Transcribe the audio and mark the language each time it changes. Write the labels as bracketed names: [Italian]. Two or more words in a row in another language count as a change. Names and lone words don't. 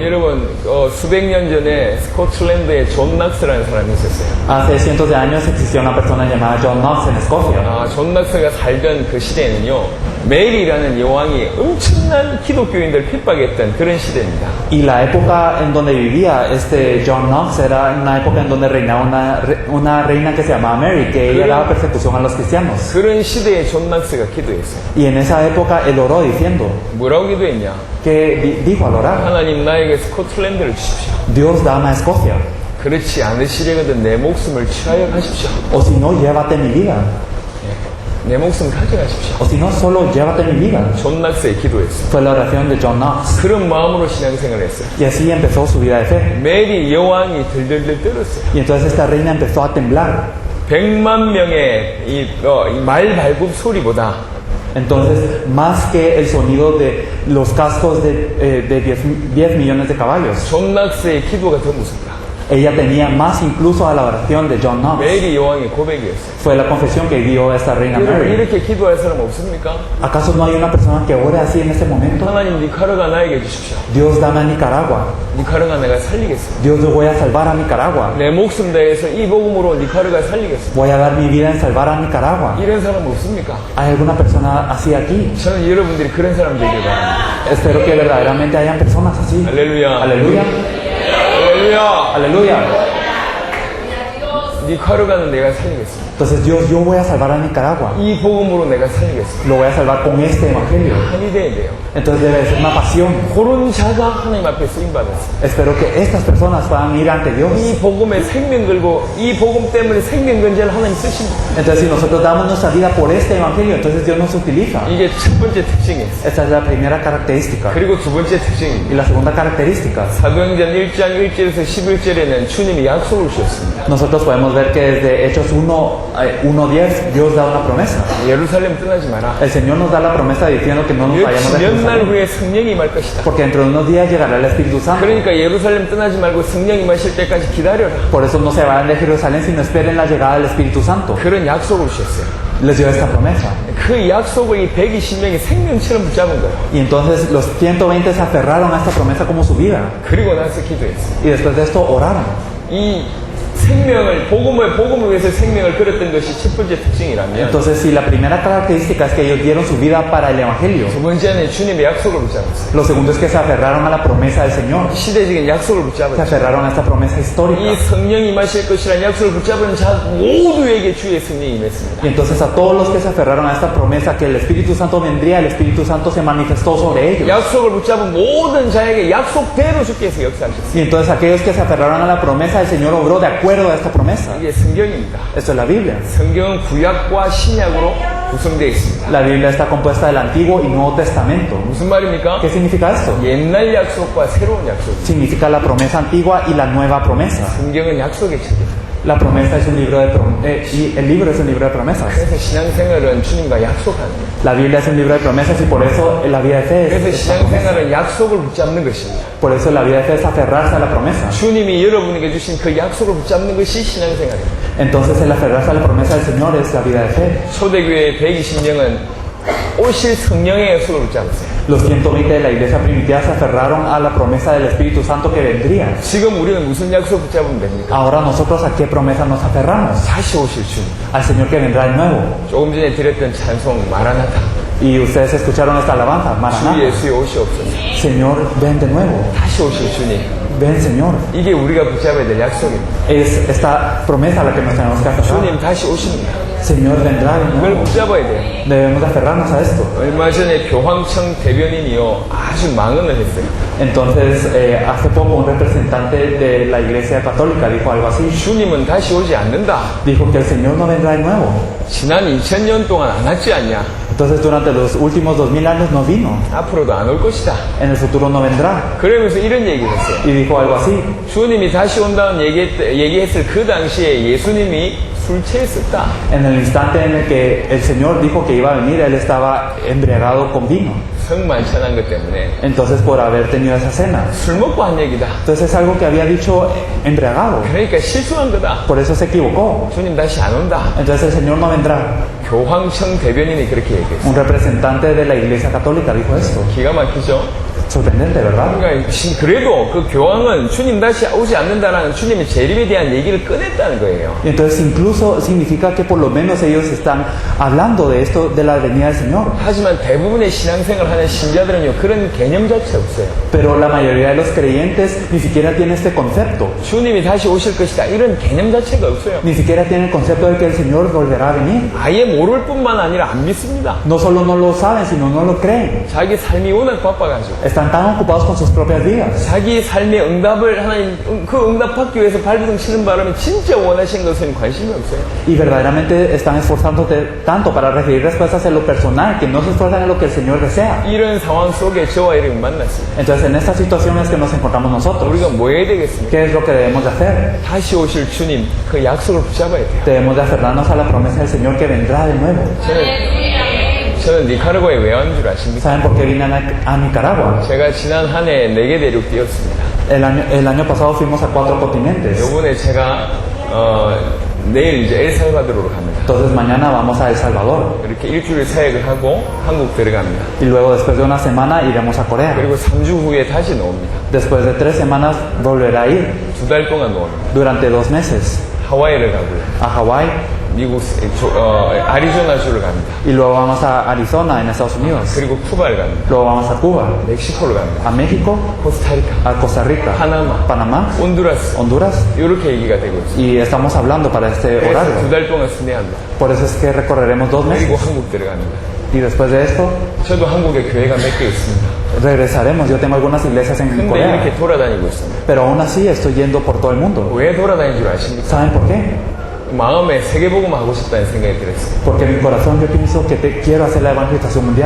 [Korean] 여러분 수백 년 전에 스코틀랜드에 존 낙스라는 사람이 있었어요. [Spanish] Hace cientos de años existía una persona llamada John Knox en Escocia. [Korean] 존 낙스가 살던 그 시대에는요, 메리라는 여왕이 엄청난 기독교인들 핍박했던 그런 시대입니다. [Spanish] Y la época en donde vivía este John Knox era una época en donde reinaba una reina que se llamaba Mary, que ella daba persecución a los cristianos. [Korean] 그런 시대에 존 낙스가 기도했어요. [Spanish] Y en esa época él oró diciendo, [Korean] 뭐라고 기도했냐? [Spanish] que dijo al orar, [Korean] 하나님 나에게 스코틀랜드를 주십시오. [Spanish] Dios dame a Escocia, [Korean] 그렇지 않으시려거든 내 목숨을 취하여 가십시오. [Spanish] o si no, llévate mi vida, [Korean] 내 목숨 가져가십시오. [Spanish] o si no, solo llévate mi vida. [Korean] 존 낙스의 기도했어요. [Spanish] Fue la oración de John Knox. [Korean] 그런 마음으로 신앙생활을 했어요. [Spanish] Y así empezó su vida de fe. [Korean] 메리 여왕이 들들들 떨었어요. [Spanish] Y entonces esta reina empezó a temblar. [Korean] 100만 명의 이 말 발굽 소리보다 [Spanish] Entonces, más que el sonido de los cascos de 10 millones de caballos, [Korean] 존 낙스의 기도가 더 무섭다. [Spanish] ella tenía más incluso a la oración de John Knox. [Korean] 메리 여왕의 고백이었어요. [Spanish] Fue la confesión que dio esta reina [Korean] 여러분 [Spanish] Mary. [Korean] 이렇게 기도할 사람 없습니까? [Spanish] ¿Acaso no hay una persona que ore así en este momento? [Korean] 하나님 니카라가 나에게 주십시오. [Spanish] Dios dame a Nicaragua. [Korean] 니카라가 내가 살리겠습니다. [Spanish] Dios, yo voy a salvar a Nicaragua. [Korean] 내 목숨 다해서 이 복음으로 니카라가 살리겠습니다. [Spanish] Voy a dar mi vida en salvar a Nicaragua. [Korean] 이런 사람 없습니까? [Spanish] ¿Hay alguna persona así aquí? [Korean] 저는 여러분들이 그런 사람 되길 바랍니다. [Spanish] Espero que verdaderamente hayan personas así. [Korean] 할렐루야. [Spanish] Aleluya. [Korean] 할렐루야. [Spanish] Aleluya. [Korean] 니카라가는 내가 살리겠습니다. [Spanish] Entonces, Dios, yo voy a salvar a Nicaragua. [Korean] 이 복음으로 내가 살리겠습니다. [Spanish] Lo voy a salvar con este evangelio. [Korean] 한이 돼야 돼요. [Spanish] Entonces debe ser una pasión. [Korean] 그런 자가 하나님 앞에 쓰임 받았어요. [Spanish] Espero que estas personas puedan ir ante Dios. [Korean] 이 복음에 생명 걸고 이 복음 때문에 생명 건재를 하나님 쓰십니다. [Spanish] Entonces, si nosotros damos nuestra vida por este evangelio, entonces Dios nos utiliza. [Korean] 이게 첫 번째 특징이에요. [Spanish] Esta es la primera característica. [Korean] 그리고 두 번째 특징입니다. [Spanish] Y la segunda característica, [Korean] 사도행전 1장 1절에서 11절에는 주님이 약속을 주셨습니다. [Spanish] nosotros podemos ver que desde Hechos 1:10 Dios da una promesa. [Korean] 예루살렘 떠나지 마라. [Spanish] El Señor nos da la promesa diciendo que no nos vayamos de [Korean] 몇 날 [Spanish] Jerusalén, [Korean] 후에 성령이 임할 것이다. [Spanish] porque dentro de unos días llegará el Espíritu Santo. [Korean] 그러니까 예루살렘 떠나지 말고 성령이 임하실 때까지 기다려라. [Spanish] Por eso no se vayan de Jerusalén, sino esperen la llegada del Espíritu Santo. [Korean] 그런 약속을 주셨어요. [Spanish] Les dio esta promesa. [Korean] 그 약속을 이 120명이 생명처럼 붙잡은 거예요. [Spanish] Y entonces los 120 se aferraron a esta promesa como su vida. [Korean] 그리고 나서 기도했어요. [Spanish] Y después de esto oraron. [Korean] 이 생명을 복음을 위해서 생명을 걸었던 것이 첫 번째 특징이라면 [Spanish] Entonces, si la primera característica es que ellos dieron su vida para el Evangelio, [Korean] 두 번째는 주님의 약속을 붙잡았어요. [Spanish] lo segundo es que se aferraron a la promesa del Señor. [Korean] 시대적인 약속을 [Spanish] Se [Korean] 붙잡았어요. [Spanish] aferraron a esta promesa [Korean] 이 [Spanish] histórica. [Korean] 성령이 임하실 것이라는 약속을 붙잡은 자 모두에게 주의 성령이 임했습니다. [Spanish] Y entonces a todos los que se aferraron a esta promesa que el Espíritu Santo vendría, el Espíritu Santo se manifestó sobre ellos. [Korean] 약속을 붙잡은 모든 자에게 약속대로 주께서 역사하셨어요. [Spanish] Y entonces aquellos que se aferraron a la promesa, el Señor obró de acuerdo a esta promesa. [Korean] 이게 성경입니다. [Spanish] Esto es la Biblia. [Korean] 성경은 구약과 신약으로 구성되어 있습니다. [Spanish] La Biblia está compuesta del Antiguo y Nuevo Testamento. [Korean] 무슨 말입니까? [Spanish] ¿Qué significa esto? [Korean] 옛날 약속과 새로운 약속. [Spanish] Significa la promesa antigua y la nueva promesa. [Korean] 성경은 약속의 책입니다. [Spanish] La promesa es un libro y el libro es un libro de promesas. [Korean] 그래서 신앙생활은 주님과 약속하는 거예요. [Spanish] La Biblia es un libro de promesas y por eso la vida de fe [Korean] 그래서 [Spanish] es esta promesa. [Korean] 신앙생활은 약속을 붙잡는 것입니다. [Spanish] Por eso la vida de fe es aferrarse a la promesa. [Korean] 주님이 여러분에게 주신 그 약속을 붙잡는 것이 신앙생활입니다. [Spanish] Entonces el aferrarse a la promesa del Señor es la vida de fe. [Korean] 초대교회 120명은 오실 성령의 약속을 붙잡았어요. [Spanish] Los 120 de la iglesia primitiva se aferraron a la promesa del Espíritu Santo que vendría. [Korean] 지금 우리는 무슨 약속 붙잡으면 됩니까? [Spanish] Ahora nosotros a qué promesa nos aferramos? [Korean] 다시 오실 주님. [Spanish] Al Señor que vendrá de nuevo. [Korean] 조금 전에 드렸던 찬송 마라나타. [Spanish] Y ustedes escucharon esta alabanza, [Korean] 주 [Spanish] Maranatha. [Korean] 예수의 오시옵소서. [Spanish] Señor, ven de nuevo. [Korean] 다시 오실 주님. [Spanish] Ven, Señor. [Korean] 이게 우리가 붙잡아야 될 약속입니다. [Spanish] Es esta promesa a la que nos tenemos que aferrar. [Korean] 주님 다시 오십니다. [Spanish] Señor vendrá de [Korean] 이걸 [Spanish] nuevo. [Korean] 붙잡아야 돼요. [Spanish] Debemos de aferrarnos a esto. [Korean] 얼마 전에 교황청 대변인이요 아주 망언을 했어요. [Spanish] Entonces, hace poco un representante de la iglesia católica dijo algo así. [Korean] 주님은 다시 오지 않는다. [Spanish] Dijo que el Señor no vendrá de nuevo. [Korean] 지난 2000년 동안 안 왔지 않냐? [Spanish] Entonces durante los últimos 2000 años no vino, [Korean] 앞으로도 안 올 것이다. [Spanish] en el futuro no vendrá. [Korean] 그러면서 이런 얘기를 했어요. [Spanish] Y dijo algo así. [Korean] 주님이 다시 온다는 얘기했을 그 당시에 예수님이 술 취했었다. [Spanish] En el instante en el que el Señor dijo que iba a venir, Él estaba embriagado con vino. [Korean] 성만찬한 것 때문에 [Spanish] Entonces por haber tenido esa cena. [Korean] 술 먹고 한 얘기다. [Spanish] Entonces es algo que había dicho embriagado. [Korean] 그러니까 실수한 거다. [Spanish] Por eso se equivocó. [Korean] 주님 다시 안 온다. [Spanish] Entonces el Señor no vendrá. [Korean] 교황청 대변인이 그렇게 얘기했어요. [Spanish] Un representante de la Iglesia Católica dijo esto. [Korean] 기가 막히죠? [Spanish] Sorprendente, ¿verdad? [Korean] 그러니까 그래도 그 교황은 주님 다시 오지 않는다라는 주님의 재림에 대한 얘기를 꺼냈다는 거예요. [Spanish] Y entonces incluso significa que por lo menos ellos están hablando de esto, de la venida del Señor. [Korean] 하지만 대부분의 신앙생활 하는 신자들은요, 그런 개념 자체 없어요. [Spanish] Pero la mayoría de los creyentes ni siquiera tienen este concepto. [Korean] 주님이 다시 오실 것이다. 이런 개념 자체가 없어요. [Spanish] Ni siquiera tienen el concepto de que el Señor volverá a venir. [Korean] 아예 모를 뿐만 아니라 안 믿습니다. [Spanish] No solo no lo saben, sino no lo creen. [Korean] 자기 삶이 워낙 바빠가지고. [Spanish] Están tan ocupados con sus propias vidas. [Korean] 자기 삶의 응답을 하나님, 그 응답받기 위해서 발버둥 치는 바람에 진짜 원하신 것은 관심이 없어요. [Spanish] Y verdaderamente están esforzándote tanto para recibir respuestas en lo personal que no se esfuerzan en lo que el Señor desea. [Korean] 이런 상황 속에 저와 이렇게 만났습니다. [Spanish] Entonces en estas situaciones que nos encontramos nosotros, [Korean] 우리가 뭐 해야 되겠습니까? [Spanish] ¿qué es lo que debemos de hacer? [Korean] 다시 오실 주님, 그 약속을 붙잡아야 돼요. [Spanish] Debemos de aferrarnos a la promesa del Señor que vendrá de nuevo. [Korean] 저는 니카라과에 왜 온 줄 아십니까? [Spanish] ¿Saben por qué vine a Nicaragua? [Korean] 제가 지난 한 해 4개 대륙 뛰었습니다. [Spanish] El año pasado fuimos a 4 continentes. [Korean] 요번에 제가 내일 이제 엘살바도르로 갑니다. [Spanish] Entonces mañana vamos a El Salvador. [Korean] 이렇게 일주일 사역을 하고 한국 들어갑니다. [Spanish] Y luego después de una semana iremos a Corea. [Korean] 그리고 3주 후에 다시 나옵니다. [Spanish] Después de 3 semanas volverá a ir [Korean] 2달 동안 나옵니다. [Spanish] durante 2 meses [Korean] 하와이를 가고요. [Spanish] a Hawái. [Korean] 미국 아리조나주를 갑니다. [Spanish] Y luego vamos a Arizona en Estados Unidos. [Korean] 그리고 쿠바를 갑니다. [Spanish] Luego vamos a Cuba, [Korean] 멕시코를 갑니다. [Spanish] a México, [Korean] 코스타리카, [Spanish] a Costa Rica, [Korean] 파나마, [Spanish] Panamá, [Korean] 온두라스 [Spanish] Honduras. [Korean] 이렇게 얘기가 되고 있습니다. [Spanish] Y estamos hablando para este [Korean] 그래서 [Spanish] horario. [Korean] 2달 동안 순회합니다. [Spanish] Por eso es que recorreremos 2 [Korean] 그리고 [Spanish] meses. [Korean] 한국 들어갑니다. [Spanish] Y después de esto [Korean] 저도 한국에 교회가 몇 개 있습니다. [Spanish] regresaremos. Yo tengo algunas iglesias en [Korean] 근데 [Spanish] Corea. [Korean] 이렇게 돌아다니고 있습니다. [Spanish] Pero aún así estoy yendo por todo el mundo. [Korean] 왜 돌아다니는 줄 아십니까? [Spanish] ¿Saben por qué? [Korean] 마음에 세계복음 하고 싶다는 생각이 들었어요. [Spanish] Porque en mi corazón yo pienso que quiero hacer la evangelización mundial.